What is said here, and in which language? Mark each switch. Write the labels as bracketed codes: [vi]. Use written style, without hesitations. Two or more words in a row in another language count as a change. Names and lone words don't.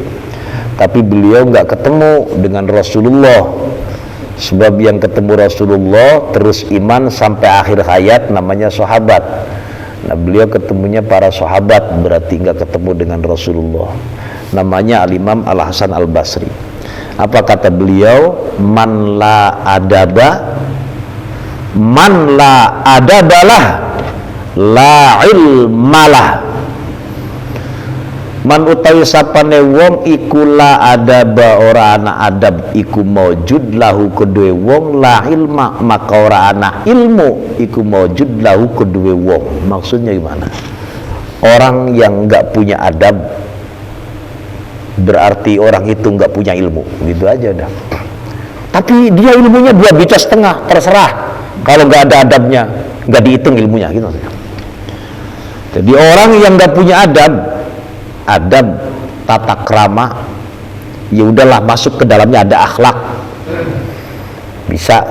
[id] Tapi beliau nggak ketemu dengan Rasulullah, sebab yang ketemu Rasulullah terus iman sampai akhir hayat namanya sahabat. Nah, beliau ketemunya para sahabat, berarti nggak ketemu dengan Rasulullah. Namanya Al-Imam Al-Hasan Al-Basri. Apa kata beliau? [ar] من لا أدب له لا علم له. [jv] Man utawi sapane wong iku [ar] لا أدب, [jv] ora ana adab iku maujud lahu kedue wong, [ar] لا علم [jv] maka ora ana ilmu iku maujud lahu kedue wong. [id] Maksudnya gimana? Orang yang enggak punya adab berarti orang itu enggak punya ilmu, gitu aja dah. Tapi dia ilmunya 2 bica setengah, terserah. Kalau nggak ada adabnya, nggak dihitung ilmunya, gitu. Jadi orang yang nggak punya adab tata krama, ya udahlah, masuk ke dalamnya ada akhlak, bisa.